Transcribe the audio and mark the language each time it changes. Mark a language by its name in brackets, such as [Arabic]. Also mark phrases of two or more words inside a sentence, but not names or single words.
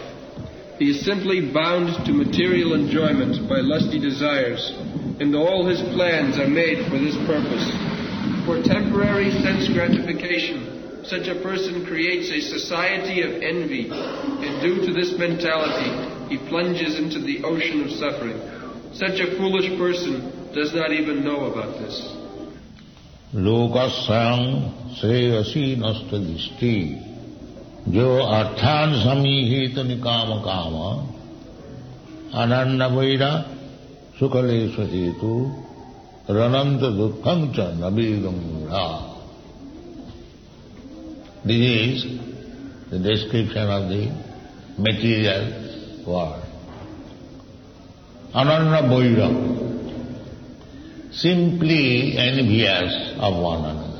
[English] He is simply bound to material enjoyment by lusty desires, and all his plans are made for this purpose. For temporary sense gratification, such a person creates a society of envy, and due to this mentality, he plunges into the ocean of suffering. Such a foolish person does not even know about this. [Sanskrit] Lokasang sreyasi nasta dishti jo arthan samihita nikama kama ananna vaira sukalesha hetu rananta dukkham cha nabidam ra. [English] This is the description of the material world. [Sanskrit] Ananna vaira, [English] simply envious of one another.